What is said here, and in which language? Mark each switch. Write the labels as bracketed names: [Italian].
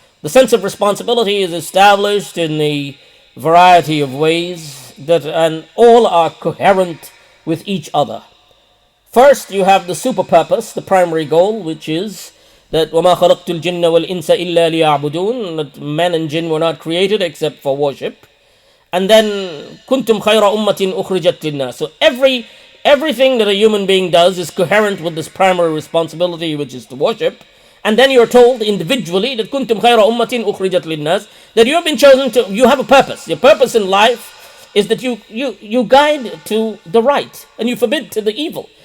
[English] The sense of responsibility is established in a variety of ways, and all are coherent with each other. First, you have the super purpose, the primary goal, which is that [Arabic] وَمَا خَلَقْتُ الْجِنَّ وَالْإِنسَ إِلَّا لِيَعْبُدُونَ, [English] that men and jinn were not created except for worship. [Arabic] And then كُنْتُمْ خَيْرَ أُمَّةٍ أُخْرِجَتْ لِلنَّاسِ. [English] So everything that a human being does is coherent with this primary responsibility, which is to worship. And then you're told individually that [Arabic] كُنْتُمْ خَيْرَ أُمَّةٍ أُخْرِجَتْ لِلنَّاسِ, [English] that you have been chosen you have a purpose. Your purpose in life is that you guide to the right and you forbid to the evil.